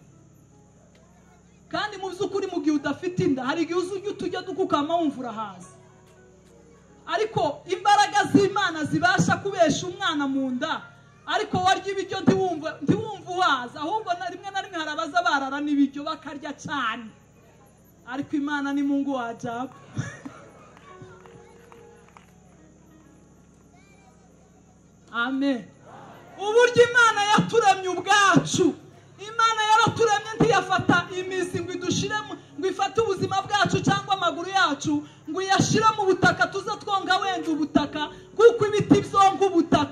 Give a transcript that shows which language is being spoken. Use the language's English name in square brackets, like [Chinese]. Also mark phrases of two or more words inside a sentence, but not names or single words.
[Kinyarwanda] Kandi mu by'ukuri mu gihe udafite inda hari igihe uzurya utujya dukukama wumva urahaza, ariko imbaraga z'Imana zibasha kubesha umwana mu nda, ariko warya ibiryo ntiwumva uhaza, ahubwo na rimwe hari abaza barara n'ibiryo bakarya cyane. Ariko Imana ni [Swahili] Mungu wa ajabu. [Kinyarwanda] Amen. Uburyo Imana yaturemye ubwacu, Imana yaraturemye ntiyafata imizi ngo idushiremo, ngo ifate ubuzima bwacu cyangwa amaguru yacu ngo yashire mu butaka tuza twonga wenda ubutaka, kuko ibiti byonga ubutaka.